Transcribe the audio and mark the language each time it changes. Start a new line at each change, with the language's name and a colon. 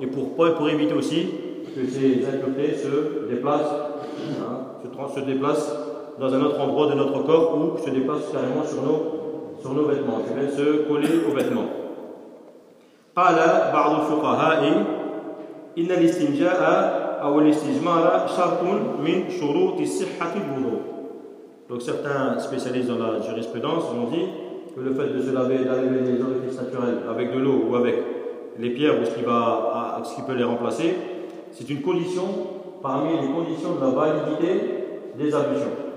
French: Et pour éviter aussi que ces impuretés se déplacent, hein, se déplacent dans un autre endroit de notre corps ou se déplacent carrément sur nos vêtements, qui viennent se coller aux vêtements.
Arabic: قال بعض الفقهاء إن الاستنجاء أو الاستجمار شرط من شروط صحة الوضوء.
French: Donc certains spécialistes dans la jurisprudence ont dit que le fait de se laver, d'allumer les orifices naturels avec de l'eau ou avec les pierres ou ce qui peut les remplacer, c'est une condition parmi les conditions de la validité des ablutions.